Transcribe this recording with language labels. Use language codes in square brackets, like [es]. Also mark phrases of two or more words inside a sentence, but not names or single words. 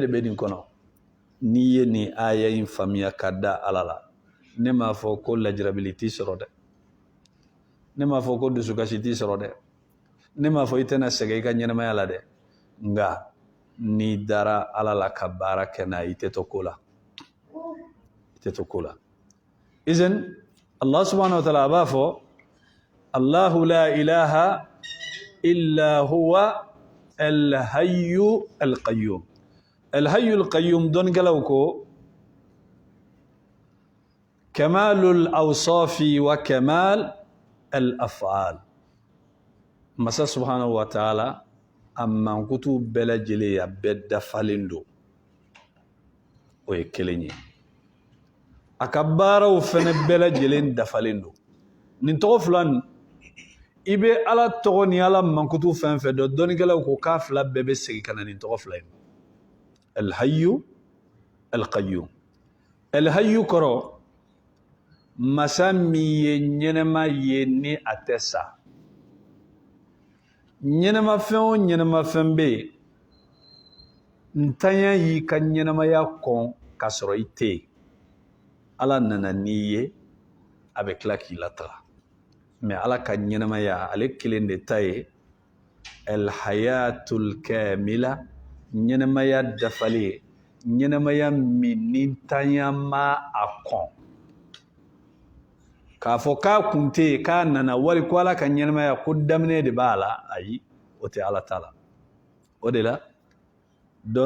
[bm] bɛ nin kɔnɔ n'i ye nin aya in faamuya ka da ala la ne m'a fɔ ko lajirabili t'i sɔrɔ dɛ ne m'a fɔ ko dusukasi t'i sɔrɔ dɛ ne m'a fɔ i tɛna sɛgɛn i ka ɲɛnamaya la dɛ nka n'i dara ala la ka baara kɛ n'a i tɛ to ko la i tɛ to ko la [ar] إذن الله سبحانه وتعالى [bm] a b'a fɔ [ar] الله لا إله إلا هو الحي القيوم الحي القيوم [bm] dɔnnikɛlaw ko [ar] كمال الأوصاف وكمال الأفعال [bm] masa [ar] سبحانه وتعالى [bm] a mankutu bɛɛ lajɛlen a bɛɛ dafalen don o ye kelen ye a ka baaraw fɛnɛ bɛɛ lajɛlen dafalen don nin tɔgɔ fila nin i bɛ ala tɔgɔ ni ala mankutu fɛn fɛn dɔn dɔnnikɛlaw ko k'a fila bɛɛ bɛ segin ka na nin tɔgɔ fila in [ar] الحي القيوم الحي [bm] kɔrɔ masa min ye ɲɛnɛma ye ni a tɛ sa ɲɛnɛmafɛn o ɲɛnɛmafɛn bɛ yen ntanya y'i ka ɲɛnɛmaya kɔn ka sɔrɔ i tɛ yen ala nana n'i ye a bɛ tila k'i lataga mɛ ala ka ɲɛnɛmaya ale kelen de ta ye [ar] الحياة الكاملة [bm] ɲɛnɛmaya dafalen ɲɛnɛmaya min ni ntanya ma a kɔn k'a fɔ k'a kun tɛ yen k'a nana wali ko ala ka ɲɛnɛmaya ko daminɛ de b'a la ayi o tɛ ala ta la o de la dɔ